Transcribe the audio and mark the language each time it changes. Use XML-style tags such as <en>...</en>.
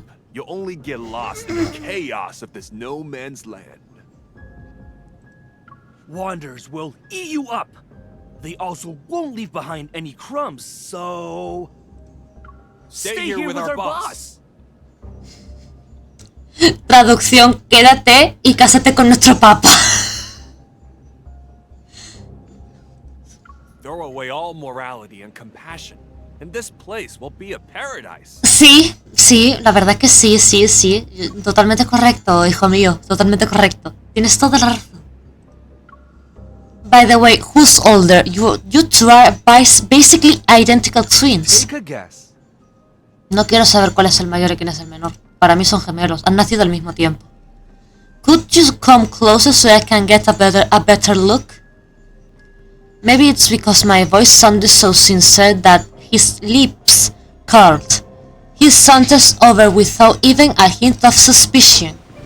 <en>escape, you'll only get lost in the chaos of this no man's land. Wanderers will eat you up. They also won't leave behind any crumbs, so... Stay here with our boss.</en> <es>Traducción, quédate y cásate con nuestro papa.</es> <en>Throw away all morality and compassion, and this place will be a paradise.</en> <es>Sí, la verdad es que sí. Totalmente correcto, hijo mío. Totalmente correcto. Tienes toda la razón.</es> <en>By the way, who's older? You two are basically identical twins. Take a guess.</en> <es>No quiero saber cuál es el mayor y quién es el menor. Para mí son gemelos. Han nacido al mismo tiempo.</es> <en>Could you come closer so I can get a better look? Maybe it's because my voice sounded so sincere that his lips curled. He saunters over without even a hint of suspicion.</en>